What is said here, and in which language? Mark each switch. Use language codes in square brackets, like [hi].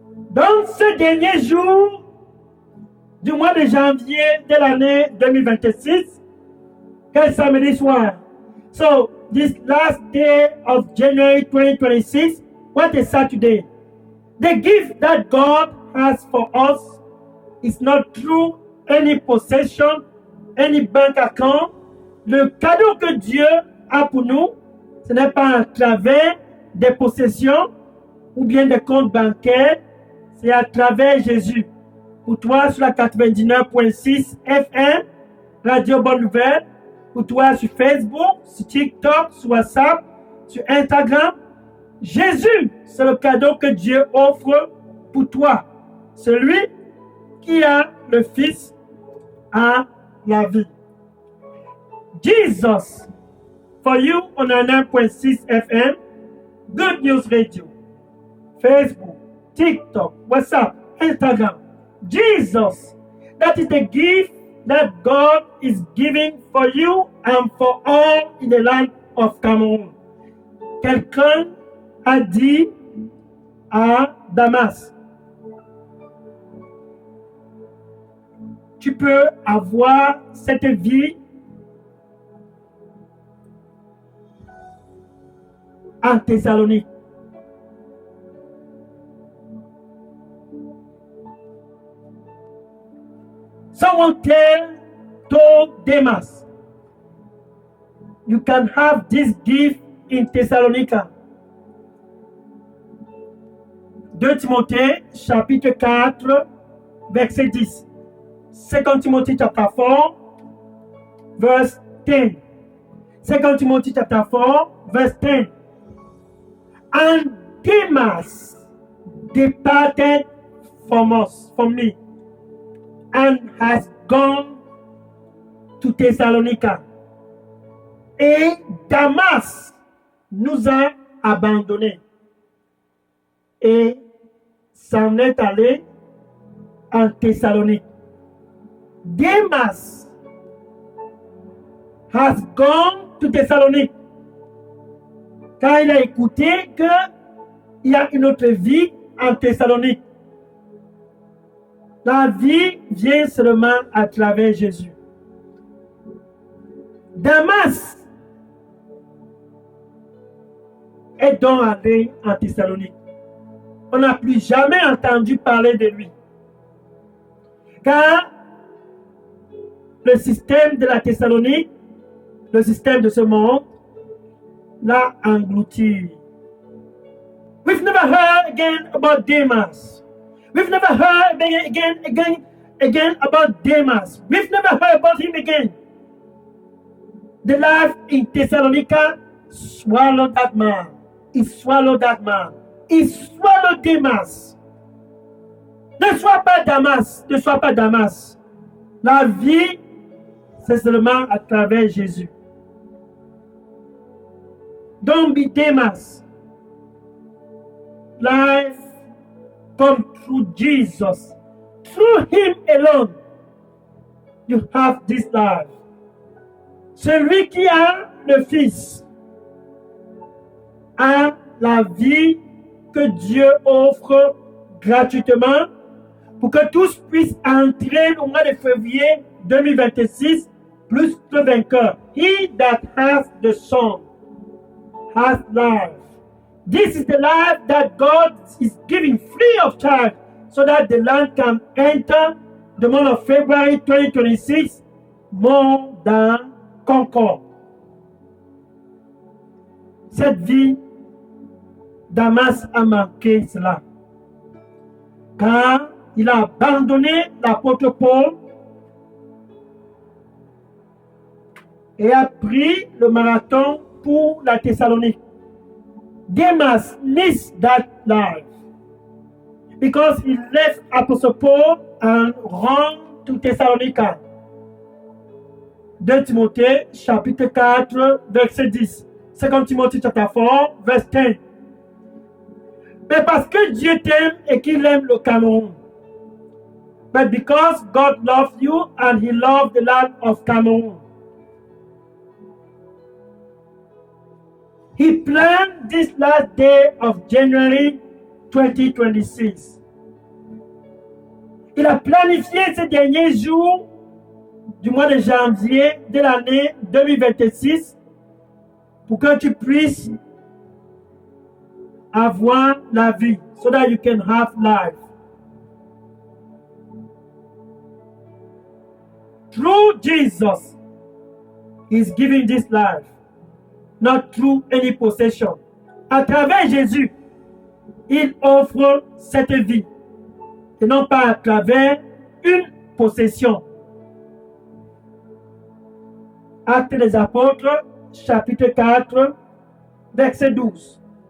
[fr] Dans ce dernier jour du mois de janvier de l'année 2026, quel samedi soir. [en] So, this last day of January 2026, what a Saturday. The gift that God has for us is not through any possession, any bank account. [fr] Le cadeau que Dieu a pour nous, ce n'est pas à travers des possessions ou bien des comptes bancaires, c'est à travers Jésus. Pour toi sur la 99.6 FM, Radio Bonne Nouvelle, pour toi sur Facebook, sur TikTok, sur WhatsApp, sur Instagram. Jésus, c'est le cadeau que Dieu offre pour toi. Celui qui a le Fils a la vie. [en] Jesus, for you on 9.6 FM, Good News Radio, Facebook, TikTok, WhatsApp, Instagram. Jesus, that is the gift that God is giving for you and for all in the land of Cameroon. [fr] Quelqu'un a dit à Damas, tu peux avoir cette vie en Thessalonique. [en] Someone told Demas, you can have this gift in Thessalonica. [fr] 2 Timothée, chapitre 4, verset 10. [en] 2 Timothy chapter 4, verse 10. 2 Timothy chapter 4, verse 10. And Demas departed from me, and has gone to Thessalonica. [fr] Et Damas nous a abandonnés et s'en est allé en Thessalonique. [en] Demas has gone to Thessalonique. [fr] Quand il a écouté qu'il y a une autre vie en Thessalonique. La vie vient seulement à travers Jésus. Damas est donc allé en Thessalonique. On n'a plus jamais entendu parler de lui. Car le système de la Thessalonique, le système de ce monde, l'a englouti. [en] We've never heard again about Demas. We've never heard again about Demas. We've never heard about him again. The life in Thessalonica swallowed that man. He swallowed that man. He swallowed Demas. [fr] Ne sois pas Damas. Ne sois pas Damas. La vie, c'est seulement à travers Jésus. [en] Don't be Demas. Life comes through Jesus. Through him alone, you have this life. [fr] Celui qui a le Fils a la vie que Dieu offre gratuitement pour que tous puissent entrer au mois de février 2026 plus que vainqueurs. [en] He that has the Son has life. This is the life that God is giving free of charge so that the land can enter the month of February 2026 more than conquer. [fr] Cette vie, Damas a manqué cela. Car il a abandonné l'apôtre Paul et a pris le marathon pour la Thessalonique. [en] Demas needs that life because he left Apostle Paul and ran to Thessalonica. [fr] 2 Timothée chapitre 4 verset 10. 2 Timothée chapitre 4 verset 10. Mais parce que Dieu t'aime et qu'il aime le Cameroun. [en] But because God loves you and he loved the land of Cameroon. He planned this last day of January 2026. [fr] Il a planifié ces derniers jours du mois de janvier de l'année 2026 pour que tu puisses avoir la vie, [en] so that you can have life. Through Jesus, he's giving this life. Not through any possession. [fr] À travers Jésus, il offre cette vie. Et non pas à travers une possession. Actes des Apôtres, chapitre 4, verset 12.